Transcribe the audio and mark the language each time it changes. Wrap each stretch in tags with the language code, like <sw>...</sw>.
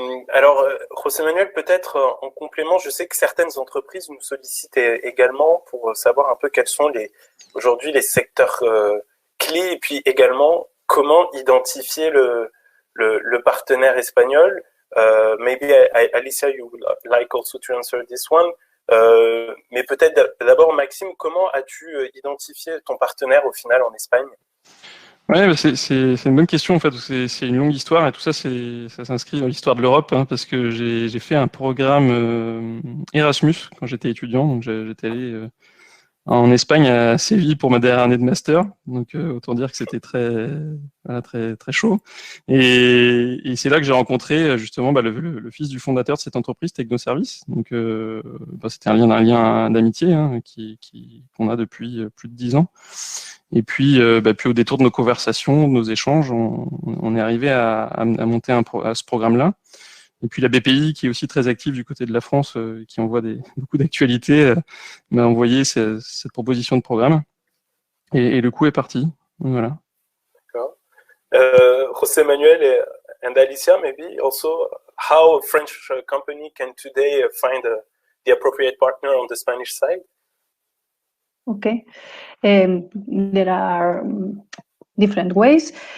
<fr>Alors, José Manuel, peut-être en complément, je sais que certaines entreprises nous sollicitent également pour savoir un peu quels sont aujourd'hui les secteurs clés et puis également comment identifier le partenaire espagnol.</fr> <en>Maybe Alicia, you would like also to answer this one.</en> <fr>Mais peut-être d'abord, Maxime, comment as-tu identifié ton partenaire au final en Espagne? Ouais, c'est une bonne question en fait. C'est une longue histoire et tout ça, ça s'inscrit dans l'histoire de l'Europe parce que j'ai fait un programme Erasmus quand j'étais étudiant. Donc j'étais allé en Espagne à Séville pour ma dernière année de master. Donc autant dire que c'était très très chaud. Et c'est là que j'ai rencontré justement le fils du fondateur de cette entreprise, Technoservice. Donc c'était un lien d'amitié qu'on a depuis plus de 10 ans. Et puis au détour de nos conversations, de nos échanges, on est arrivé à monter à ce programme-là. Et puis la BPI, qui est aussi très active du côté de la France, qui envoie beaucoup d'actualités, m'a envoyé cette proposition de programme. Et le coup est parti. Voilà. D'accord.</fr> <en>José Manuel and Alicia, maybe also how a French company can today find the appropriate partner on the Spanish side? Okay. There are different ways.</en>